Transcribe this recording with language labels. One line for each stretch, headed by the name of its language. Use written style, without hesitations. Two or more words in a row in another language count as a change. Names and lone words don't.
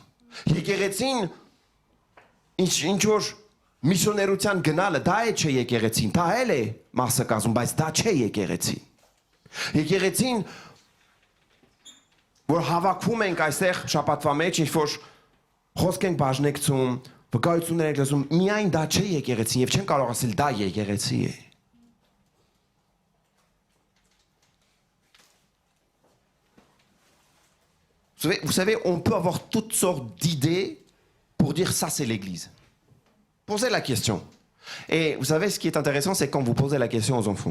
Armenian: Եկեղեցին ինչ որ միսիոներության գնալը դա է չէ եկեղեցին, դա էլ է մասը կազմում, բայց դա չէ եկեղեցին։ Եկեղեցին որ հավաքվում ենք այստեղ շաբաթվա մեջ, ինչ որ խոսք ենք բաժնեկցում, վկայություններ ենք լսում, միայն դա չէ եկեղեցին եւ չեն կարող ասել դա եկեղեցի է։
French: Vous savez, on peut avoir toutes sortes d'idées pour dire ça c'est l'église. Posez la question. Et vous savez, ce qui est intéressant, c'est quand vous posez la question aux enfants.